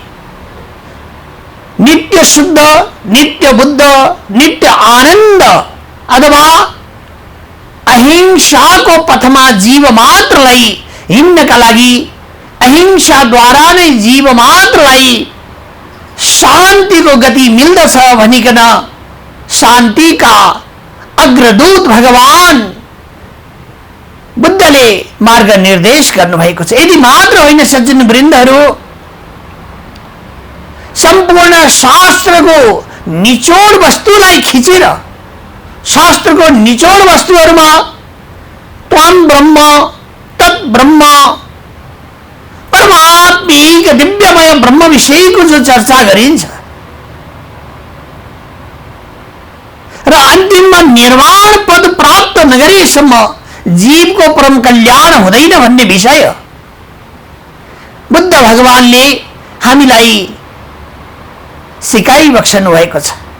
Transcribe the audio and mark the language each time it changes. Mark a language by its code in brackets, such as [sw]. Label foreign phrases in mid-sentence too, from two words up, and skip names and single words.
[ne] नित्य शुद्ध, नित्य बुद्ध, नित्य आनन्द अथवा अहिंसाको पथमा जीव मात्रलाई हिँड्नका लागि, अहिंसाद्वारा नै जीव मात्रलाई शान्तिको गति मिल्दछ भनिकन शान्तिका अग्रदूत भगवान बुद्धले मार्ग निर्देश गर्नुभएको छ। यदि मात्र होइन सज्जन वृन्दहरू, सम्पूर्ण शास्त्रको निचोड वस्तुलाई खिचेर, शास्त्रको निचोड वस्तुहरूमा [sa] त्वं ब्रह्म, तत् ब्रह्म, [ne] परमात्मिक दिव्यमय ब्रह्म विषयको जो चर्चा गरिन्छ र अन्तिममा निर्वाण पद प्राप्त नगरेसम्म जीवको परम कल्याण हुँदैन भन्ने विषय बुद्ध भगवानले हामीलाई सिकाइबक्सनु भएको छ।